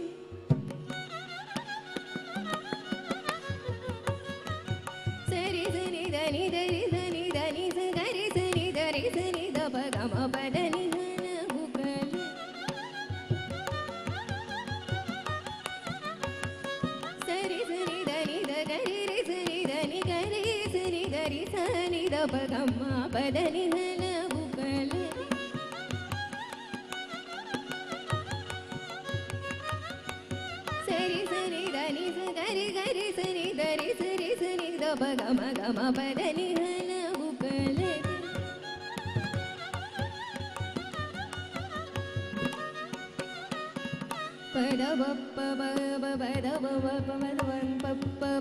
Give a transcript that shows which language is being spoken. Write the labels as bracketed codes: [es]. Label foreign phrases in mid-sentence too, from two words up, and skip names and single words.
[kn] ಸರಿ ಸರಿ ಧನಿ ಧರಿ ಸನಿ ಧನಿ ಸ ಗರಿ ಸನಿ ಧರಿ ಸನಿ ದ ಬ ಗಮ ಬದನಿ ಹಲವು ಕಲದಿ ಸರಿ ಸರಿ ಧನಿ ದ ಗರಿ ರಿ ಸನಿ ಧನಿ ಗರಿ ಸನಿ ಧರಿ ಸನಿ ದ ಬ ಗಮ ಬದನಿ ಹಲವು ಕಲದಿ ಸರಿ ಸರಿ ಧನಿ ಸ ಗರಿ ಗರಿ ಸನಿ ಧರಿ ಸರಿ ಸನಿ ದ ಬ ಗಮ ಗಮ ಬದನಿ ಹಲವು ಕಲದಿ ಪದ ಬಪ್ಪ ಬ ಬದ ಬ ಬ ಬದ ಬಪ್ಪ ಬ